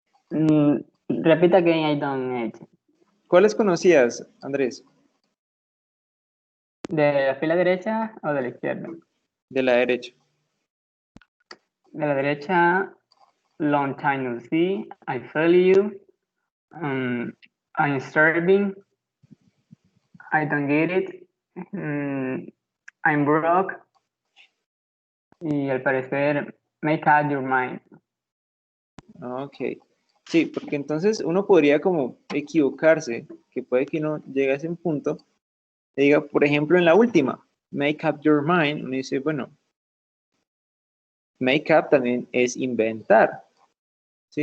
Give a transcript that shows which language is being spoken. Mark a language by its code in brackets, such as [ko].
[es] Repita que [en] I don't it. [es] ¿Cuáles conocías, Andrés? ¿De la fila derecha o de la izquierda? De la derecha. De la derecha, [en] long time no see, I feel you, I'm starving, I don't get it, I'm broke, [es] y al parecer, [en] make up your mind. Ok. [es] Sí, porque entonces uno podría como equivocarse, que puede que uno llegue a ese punto, y diga, por ejemplo, en la última, [en] make up your mind, [es] uno dice, bueno, make up también es inventar, ¿sí?